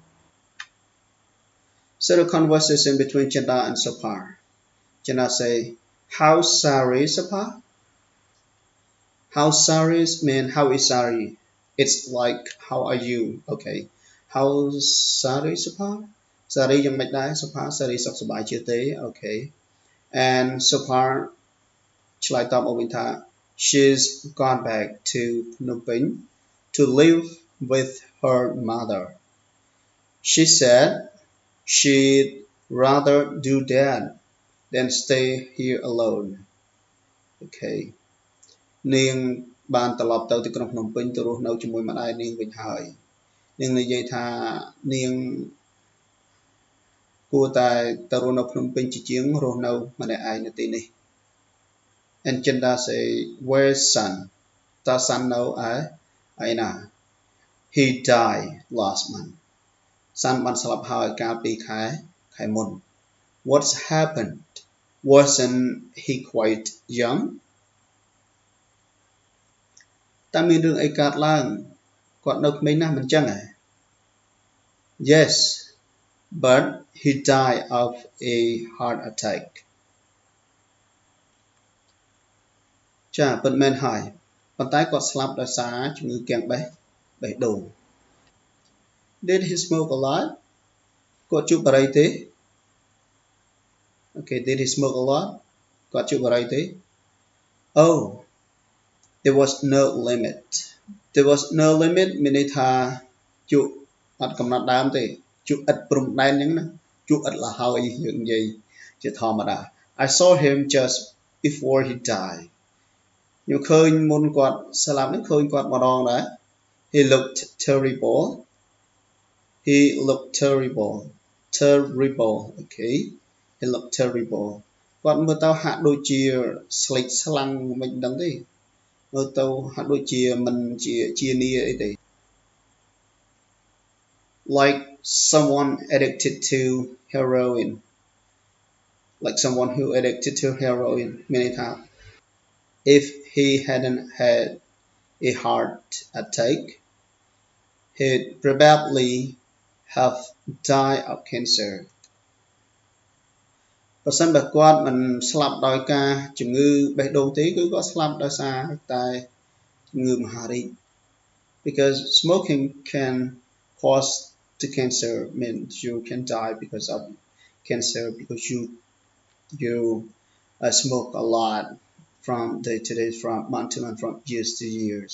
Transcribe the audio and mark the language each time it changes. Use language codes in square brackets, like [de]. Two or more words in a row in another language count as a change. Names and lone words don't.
[en] So the conversation between Chanda and Subha. Chanda say, how's Sary, Subha? How's Sary mean how is Sary? It's like how are you? Okay. How's Sary, Subha? [km] Sary យ៉ាងម៉េចដែរ Subha Sary សុខសប្បាយជាទេ Okay. [en] And Subha [km] ឆ្លើយតបមកវិញថា [en] she's gone back to Phnom Penh to live with her mother. She said she'd rather do that than stay here alone. [km] Okay. នាងបានត្រឡប់ទៅទីក្រុងភ្នំពេញទៅរស់នៅជាមួយម្ដាយនាងវិញហើយនាងនិយាយថានាងគួរតែទៅរស់នៅភ្នំពេញជាជាងរស់នៅម្នាក់ឯងនៅទីនេះ [en] And Chanda say, where's son? [km] តើ son នៅឯណា [en] He died last month. [km] San បានស្លាប់ហើយកាលពីខែមុន. [en] What's happened? Wasn't he quite young? [km] Taមានរឿងអីកើតឡើងគាត់នៅក្មេងណាស់មិនចឹងហ៎ [en] Yes, but he died of a heart attack. [km] ចាពិតមែនហើយប៉ុន្តែគាត់ស្លាប់ដោយសារជំងឺគាំងបេះដូង [en] Did he smoke a lot? [km] គាត់ជូបបារីទេ [en] Okay, did he smoke a lot? [km] គាត់ជូបបារីទេ [en] Oh, there was no limit. There was no limit [km] មានន័យថាជក់អត់កំណត់ដើមទេជក់ឥតព្រំដែនអញ្ចឹងណាជក់ឥតលហើយយើងនិយាយជាធម្មតា [en] I saw him just before he died [km] ខ្ញុំឃើញមុនគាត់ស្លាប់ហ្នឹងឃើញគាត់ម្ដងដែរ [en] He looked terrible. He looked terrible. Terrible. Okay. He looked terrible. [km] គាត់មើលទៅហាក់ដូចជាស្លេកស្លាំងមិនដឹងទេមើលទៅហាក់ដូចជាមិនជានីអីទេ [en] Like someone addicted to heroin. Like someone who addicted to heroin. [km] មានន័យថា [en] if he hadn't had a heart attack, he'd probably have died of cancer. [km] ប្រសិនបើគាត់មិនស្លាប់ដោយការជំងឺបេះដូងទេគឺគាត់ស្លាប់ដោយសារតែជំងឺមហារីក [en] because smoking can cause the cancer means you can die because of cancer because you smoke a lot from day to day from month to month from years to years.